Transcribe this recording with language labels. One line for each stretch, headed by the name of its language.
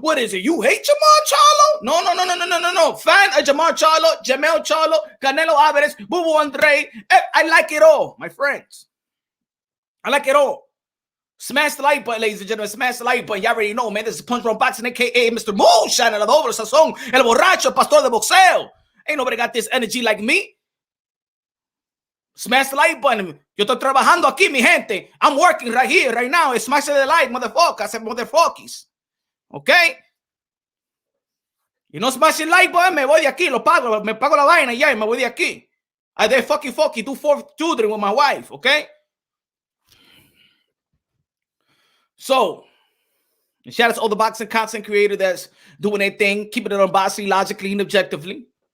English: What is it? You hate Jermall Charlo? No. Fan of Jermall Charlo, Canelo Alvarez, Bubu Andre. I like it all, my friends. I like it all. Smash the like button, ladies and gentlemen. Smash the like button. You already know, man. This is Punch Wrong Boxing, a.k.a. Mr.
Spanish: Moonshine, el doble sazón, el borracho, pastor de boxeo.
English: Ain't nobody got this energy like me. Smash the like button.
Spanish: Yo estoy trabajando aquí, mi gente.
English: I'm working right here, right now. Smash the like, motherfuckers and motherfuckers. Okay?
Spanish: Y no
English: smash the like button,
Spanish: me voy de aquí. Me pago la vaina ya y me voy de aquí.
English: I did fucky, do 4 children with my wife, okay? So, shout out to all the boxing content creator that's doing their thing, keeping it on boxing logically and objectively.